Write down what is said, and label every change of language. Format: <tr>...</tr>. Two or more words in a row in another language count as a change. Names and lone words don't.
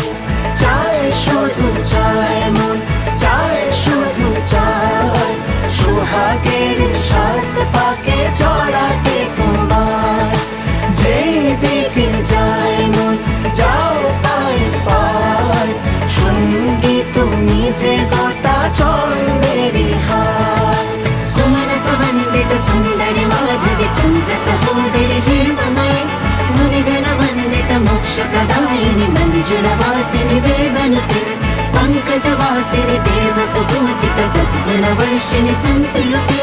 <bn>চায় শুধু চায় মন, চায় শুধু চায় সোহাগের সাত পাকে জড়াতে তোমায়। যেই দিকে যায় মন যাও পায় পায়, সঙ্গী তুমি যে গোটা জন্মেরই হায়।</bn> <sa>सुमन सुवंदित सुंदरि माधवि चंद्र सहोदरि हेममये, मुनिगण वंदित मोक्ष प्रदायिनि मंजुल वासिनि वेदनुते, पंकज वासिनि देव सुपूजित सद्गुण वर्षिणि संतयुते।</sa>